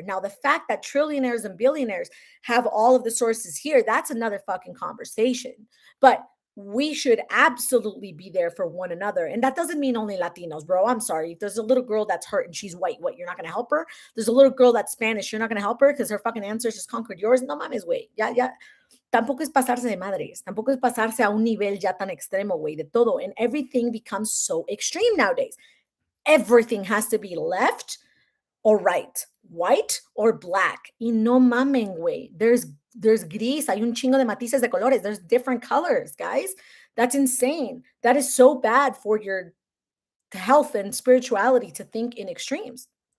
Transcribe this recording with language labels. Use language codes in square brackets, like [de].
[en] Now, the fact that trillionaires and billionaires have all of the sources here, that's another fucking conversation. But we should absolutely be there for one another. And that doesn't mean only Latinos, bro. I'm sorry. If there's a little girl that's hurt and she's white, what, you're not going to help her? There's a little girl that's Spanish, you're not going to help her because her fucking ancestors conquered yours. [es] No mames, güey. Ya, ya. Tampoco es pasarse de madres. Tampoco es pasarse a un nivel ya tan extremo, güey, de todo. [en] And everything becomes so extreme nowadays. Everything has to be left or right, white or black. [es] Y no mamen, güey. There's gris, hay un chingo de matices de colores. [en] There's different colors, guys. That's insane. That is so bad for your health and spirituality to think in extremes.